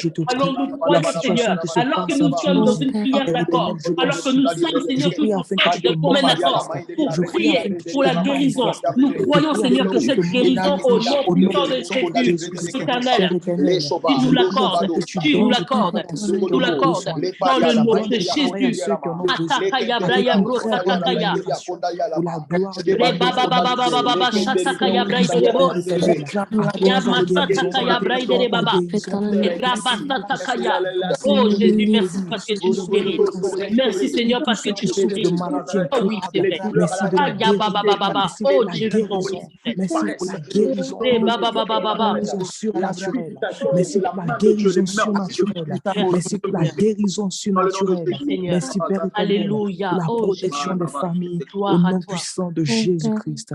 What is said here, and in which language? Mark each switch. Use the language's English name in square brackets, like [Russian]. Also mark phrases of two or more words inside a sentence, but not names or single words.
[French] Alors nous croyons, Seigneur, alors que nous sommes dans une prière d'accord, alors que nous sommes, Seigneur, tous ensemble de commun accord pour prier pour la guérison. Nous croyons, Seigneur, que cette guérison au nom puissant de Jésus, éternel, tu nous l'accordes, tu nous l'accordes, tu nous l'accordes dans le nom de Jésus. Atakaya braya brotakaya. Reba baba baba baba shatakaya braya derebo. Yamasatakaya braya derebaba. Rabasatakaya. Oh Jésus, merci parce que tu nous guéris. Merci Seigneur parce que tu nous guéris. Oh oui, c'est vrai. Aya baba baba baba. Oh Dieu, je t'en prie. Merci pour la guérison. Baba baba baba. Surnaturelle. Merci pour la guérison surnaturelle. Merci pour la guérison surnaturelle. Merci Père éternel Alléluia. pour la Oh, protection Jésus. des familles au Gloire à nom toi. puissant de Jésus-Christ.